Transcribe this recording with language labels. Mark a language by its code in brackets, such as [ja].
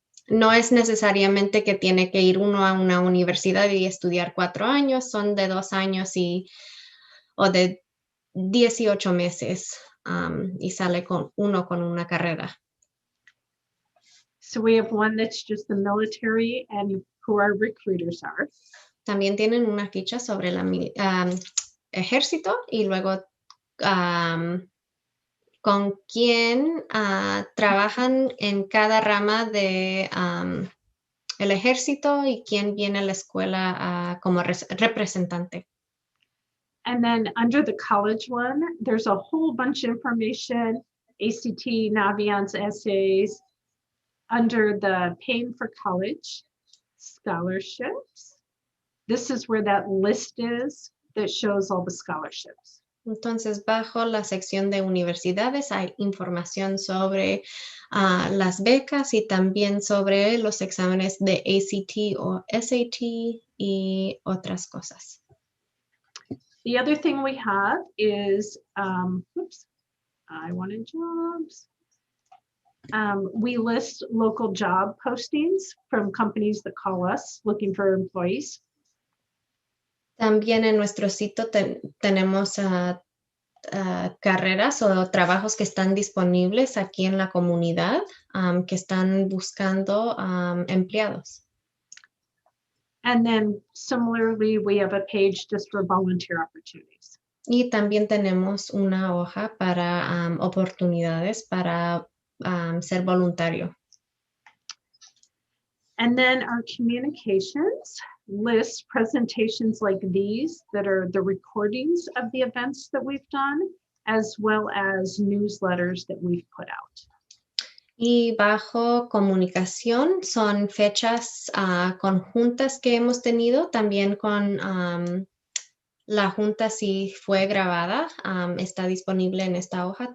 [es] no es necesariamente que tiene que ir uno a una universidad y estudiar 4 años, son de 2 años o de 18 meses y sale uno con una carrera. [en] So we have one that's just the military and who our recruiters are. [es] También tienen una ficha sobre el ejército y luego con quién trabajan en cada rama de el ejército y quién viene a la escuela como representante. [en] And then under the college one, there's a whole bunch of information, ACT, Naviance essays. Under the paying for college scholarships, this is where that list is that shows all the scholarships. [es] Entonces, bajo la sección de universidades hay información sobre las becas y también sobre los exámenes de ACT o SAT y otras cosas. [en] The other thing we have is, oops, I wanted jobs. We list local job postings from companies that call us looking for employees. [es] También en nuestro sitio tenemos carreras o trabajos que están disponibles aquí en la comunidad que están buscando empleados. [en] And then similarly, we have a page just for volunteer opportunities. [es] Y también tenemos una hoja para oportunidades para ser voluntario. [en] And then our communications lists presentations like these that are the recordings of the events that we've done, as well as newsletters that we've put out. [es] Y bajo comunicación son fechas conjuntas que hemos tenido, también con la junta si fue grabada, está disponible en esta hoja.